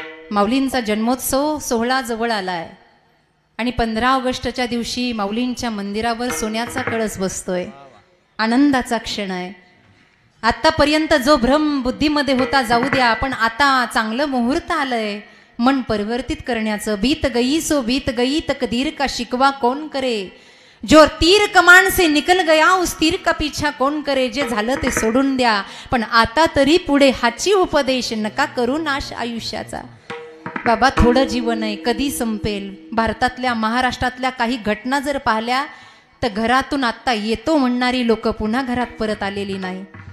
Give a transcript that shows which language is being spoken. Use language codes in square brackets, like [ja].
[mr] माऊलींचा जन्मोत्सव सोहळा जवळ आलाय आणि 15 ऑगस्टच्या दिवशी माऊलींच्या मंदिरावर सोन्याचा कळस बसतोय. आनंदाचा क्षण आहे. आतापर्यंत जो भ्रम बुद्धीमध्ये होता जाऊ द्या, पण आता चांगलं मुहूर्त आलंय मन परिवर्तित करण्याचं. [hi] बीत गई सो बीत गई तकदीर का शिकवा कौन करे, जो तीर कमान से निकल गया उस तीर का पीछा कौन करे. [mr] जे झालं ते सोडून द्या, पण आता तरी पुढे हाची उपदेश नका करू नाश आयुष्याचा. बाबा थोडं जीवन आहे, कधी संपेल. भारतातल्या महाराष्ट्रातल्या काही घटना जर पाहिल्या तर घरातून आत्ता येतो म्हणणारी लोक पुन्हा घरात परत आलेली नाही.